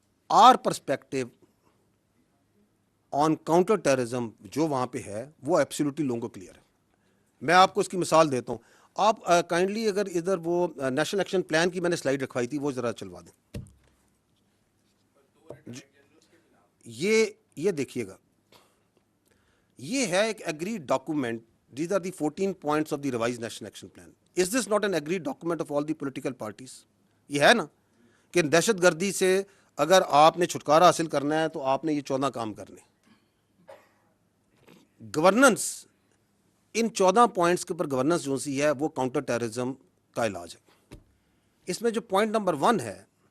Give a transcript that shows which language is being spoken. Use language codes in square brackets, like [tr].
[en] are perspective on counter terrorism [ur] جو وہاں پہ ہے وہ ایبسلیوٹلی لوگوں کو کلیئر ہے. میں آپ کو اس کی مثال دیتا ہوں. آپ کائنڈلی اگر ادھر وہ نیشنل ایکشن پلان کی میں نے سلائیڈ رکھوائی تھی, وہ ذرا چلوا دیں. یہ دیکھیے گا, یہ ہے ایک agreed document. [en] These are the 14 points of the revised national action plan. Is this not an agreed document of all the political parties? [ur] یہ ہے نا کہ دہشت گردی سے اگر آپ نے چھٹکارا حاصل کرنا ہے تو آپ نے یہ 14 کام کرنے. گورننس, ان 14 پوائنٹس کے اوپر گورننس جو سی ہے وہ کاؤنٹر ٹیررزم کا علاج ہے. اس میں جو پوائنٹ نمبر 1 ہے